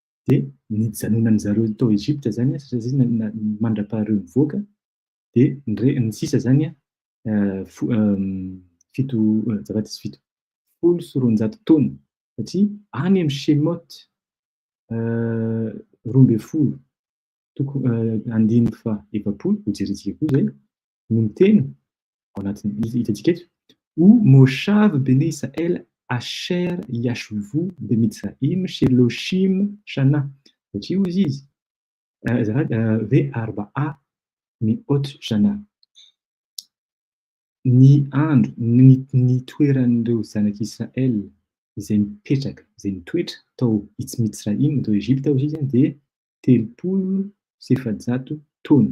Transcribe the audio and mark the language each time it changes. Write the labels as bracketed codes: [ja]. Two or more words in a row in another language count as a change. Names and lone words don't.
[mg] dia nijanonan'zareo tao Egypte zany satria izy mandra-pahareo nivoaka dia ny sisa zany fito azafady tsy fito 16 taona satria any amin'ny Shemot 12 andiny-fa-efapolo ho jerentsika koa zay no miteny ao anatin'ny hitantsika eto ou [he] מושב בני ישראל אשר ישבו במצרים שלושים שנה [mg] satria hozy izy [he] וארבע מאות שנה [mg] ny andro ny toeran'ireo zanak'Israël izay mipetraka izay mitoetra tao Mitzraim tao Egypte hozy izy dia 300 taona.